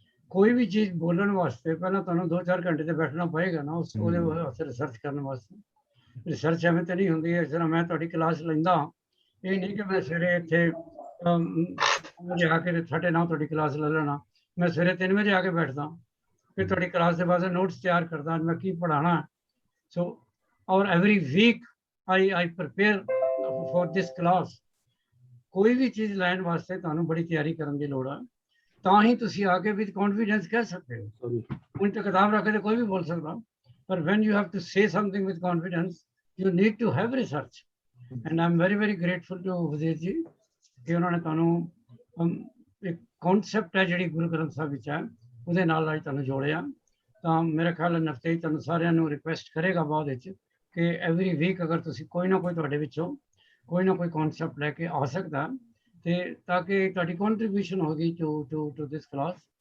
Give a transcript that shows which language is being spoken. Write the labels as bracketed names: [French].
[Punjabi] ਕੋਈ ਵੀ ਚੀਜ਼ ਬੋਲਣ ਵਾਸਤੇ ਪਹਿਲਾਂ ਤੁਹਾਨੂੰ 2-4 ਘੰਟੇ ਤੇ ਬੈਠਣਾ ਪਏਗਾ ਨਾ, ਉਹਦੇ ਵਾਸਤੇ ਰਿਸਰਚ ਕਰਨ ਵਾਸਤੇ। ਰਿਸਰਚ ਐਵੇਂ ਤੇ ਨਹੀਂ ਹੁੰਦੀ ਹੈ, ਜਿਸ ਤਰ੍ਹਾਂ ਮੈਂ ਤੁਹਾਡੀ ਕਲਾਸ ਲੈਂਦਾ, ਇਹ ਨਹੀਂ ਕਿ ਮੈਂ ਸਵੇਰੇ ਇੱਥੇ ਵਜੇ ਆ ਕੇ 9:30 ਤੁਹਾਡੀ ਕਲਾਸ ਲੈ ਲੈਣਾ, ਮੈਂ ਸਵੇਰੇ 3 ਵਜੇ ਆ ਕੇ ਬੈਠਦਾ, ਫਿਰ ਤੁਹਾਡੀ ਕਲਾਸ ਦੇ ਵਾਸਤੇ ਨੋਟਸ ਤਿਆਰ ਕਰਦਾ, ਮੈਂ ਕੀ ਪੜ੍ਹਾਉਣਾ। [English] So ਔਰ every week I prepare for this class। [Punjabi] ਕੋਈ ਵੀ ਚੀਜ਼ ਲੈਣ ਵਾਸਤੇ ਤੁਹਾਨੂੰ ਬੜੀ ਤਿਆਰੀ ਕਰਨ ਦੀ ਲੋੜ ਹੈ, ਤਾਂ ਹੀ ਤੁਸੀਂ ਆ ਕੇ [English] with confidence [Punjabi] ਕਹਿ ਸਕਦੇ ਹੋ। ਹੁਣ ਤਾਂ ਕਿਤਾਬ ਰੱਖ ਕੇ ਕੋਈ ਵੀ ਬੋਲ ਸਕਦਾ, ਪਰ [English] when you have to say something with confidence, you need to have research। and I'm very very grateful to Vazir ji [Punjabi] ਕਿ ਉਹਨਾਂ ਨੇ ਤੁਹਾਨੂੰ ਇੱਕ ਕਨਸੈਪਟ ਹੈ ਜਿਹੜੀ ਗੁਰੂ ਗ੍ਰੰਥ ਸਾਹਿਬ ਵਿੱਚ ਹੈ, ਉਹਦੇ ਨਾਲ ਅੱਜ ਤੁਹਾਨੂੰ ਜੋੜਿਆ। ਤਾਂ ਮੇਰੇ ਖਿਆਲ ਨਫਤੇ ਤੁਹਾਨੂੰ ਸਾਰਿਆਂ ਨੂੰ ਰਿਕੁਐਸਟ ਕਰੇਗਾ ਬਾਅਦ ਵਿੱਚ ਕਿ ਐਵਰੀ ਵੀਕ ਅਗਰ ਤੁਸੀਂ ਕੋਈ ਨਾ ਕੋਈ ਤੁਹਾਡੇ ਵਿੱਚੋਂ ਕੋਈ ਨਾ ਕੋਈ ਕਨਸੈਪਟ ਲੈ ਕੇ ਆ ਸਕਦਾ, ਤੇ ਤਾਂ ਕਿ ਤੁਹਾਡੀ ਕੰਟਰੀਬਿਊਸ਼ਨ ਹੋਗੀ [English] To this class.